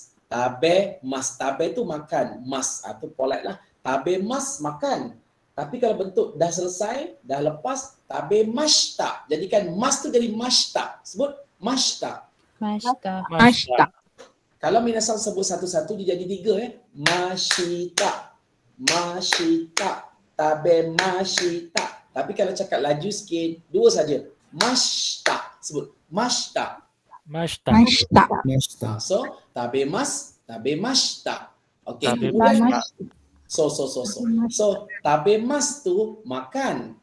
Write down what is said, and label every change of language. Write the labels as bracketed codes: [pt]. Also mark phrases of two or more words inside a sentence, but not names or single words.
[ms] Tabe tu makan, mas atau polite lah. Tabemas makan. Tapi kalau bentuk dah selesai, dah lepas, tabemashita. Jadikan mas tu jadi mashita. Sebut mashita. Mashita. Kalau minasang sebut satu-satu dia jadi 3 ya. Mashita. Tabemashita. Tapi kalau cakap laju sikit, 2 saja. Mashita. Sebut mashita. So, tabemashita. Okey. So, tabemas tu makan.